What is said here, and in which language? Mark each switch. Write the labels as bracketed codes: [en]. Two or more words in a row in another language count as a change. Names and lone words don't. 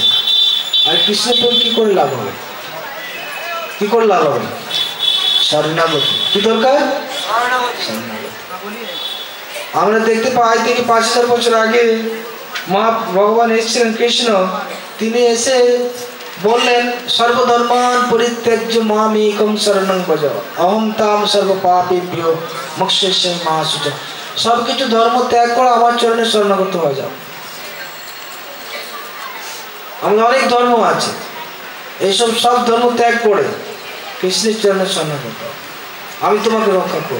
[bn] আর কৃষ্ণ প্রেম কি করে লাভ হবে? কি করে লাভ হবে? শরণাগতি। কি দরকার? আমরা দেখতে পাই থেকে 5000 বছর আগে মা ভগবান এসেছিলেন কৃষ্ণ, তিনি এসে বললেন [sa] সর্বধর্মান পরিত্যাজ্য মামেকং শরণং ভজ অহং তাম সর্ব পাপেভ্যো মোক্ষয়িষ্যামি মা শুচঃ। [bn] সবকিছু ধর্ম ত্যাগ করে আমার চরণে শরণাগত হয়ে যাও। আমাদের অনেক ধর্ম আছে, এইসব সব ধর্ম ত্যাগ করে কৃষ্ণের চরণে শরণাগত, আমি তোমাকে রক্ষা করব।